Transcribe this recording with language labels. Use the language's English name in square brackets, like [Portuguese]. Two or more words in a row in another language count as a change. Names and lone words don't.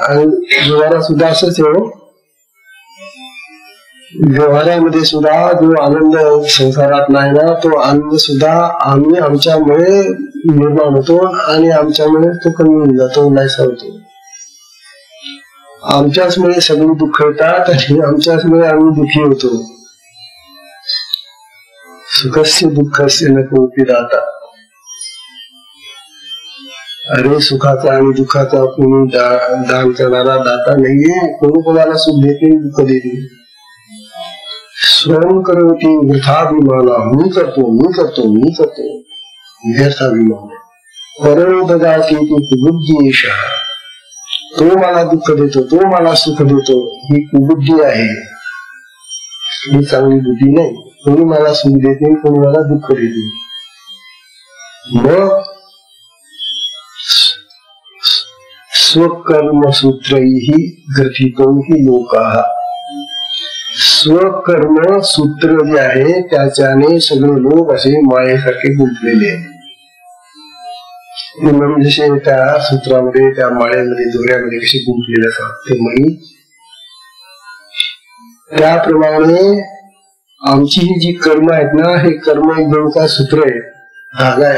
[Marathi] आणि व्यवहारात सुद्धा असंच आहे, व्यवहारामध्ये सुद्धा जो आनंद संसारात नाही ना, तो आनंद सुद्धा आम्ही आमच्यामुळे निर्माण होतो आणि आमच्यामुळे तो कमी होऊन जातो, नाहीसा होतो. आमच्याचमुळे सगळी दुःख येतात आणि आमच्याचमुळे आम्ही दुःखी होतो. [Sanskrit] सुखस्य दुःखस्य न कोपी दाता. [Marathi] अरे सुखाचा आणि दुःखाचा कोणी दान करणारा दाता नाहीये, कोणी कोणाला सुख देते दुःख देते. [Sanskrit] स्वयं करोती वृथाभिमाना, [Marathi] मी करतो मी करतो मी करतो, व्यर्थाभिमान. [Sanskrit] परोदगाती कुबुद्धीश, [Marathi] तो मला दुःख देतो, तो मला सुख देतो, ही कुबुद्धी आहे, ही चांगली बुद्धी नाही. कोणी मला सुख देत नाही, कोणी मला दुःख देते. [Sanskrit] मग स्वकर्मसूत्रैः ग्रथितो हि लोकाः. [Marathi] स्वकर्म सूत्र जे आहे त्याच्याने सगळे लोक असे मायेसारखे गुंतलेले आहेत. जसे त्या सूत्रामध्ये, त्या माळेमध्ये, दोऱ्यामध्ये कसे गुंतलेले असतात ते मणी, त्याप्रमाणे आमची ही जी कर्म आहेत ना, हे कर्म एक दोन सूत्र आहे, धागा आहे.